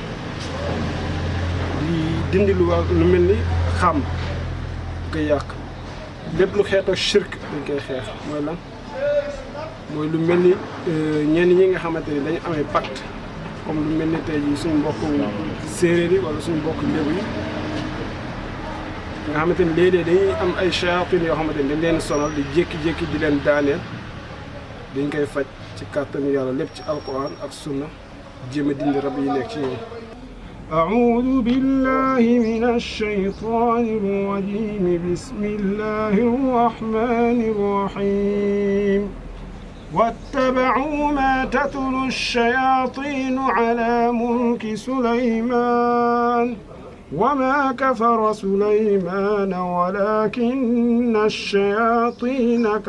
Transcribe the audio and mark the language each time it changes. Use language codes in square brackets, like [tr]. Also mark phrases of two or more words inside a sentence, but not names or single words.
[wo] di dindi lu mel ni xam koy yàq lépp lu xeetoo shirk dañ koy xeex mooy lan mooy lu mel ni ñenn ñi nga xamante ni dañu amee pacte comme lu mel ni tey jii suñu mbokk séeréer yi wala suñu mbokk lébu yi nga xamante ni léeg-léeg dañuy am ay shayatin yoo xamante ni dañ leen sonal di jékki-jékki di leen daaneel dañ koy faj ci kàttanu yàlla lépp ci alquran ak sunna jéem a dindi rab yi nekk ci ñoom [ar] أعوذ بالله من الشيطان الرجيم بسم الله الرحمن الرحيم واتبعوا ما تتلو الشياطين على ملك سليمان وما كفر سليمان ولكن الشياطين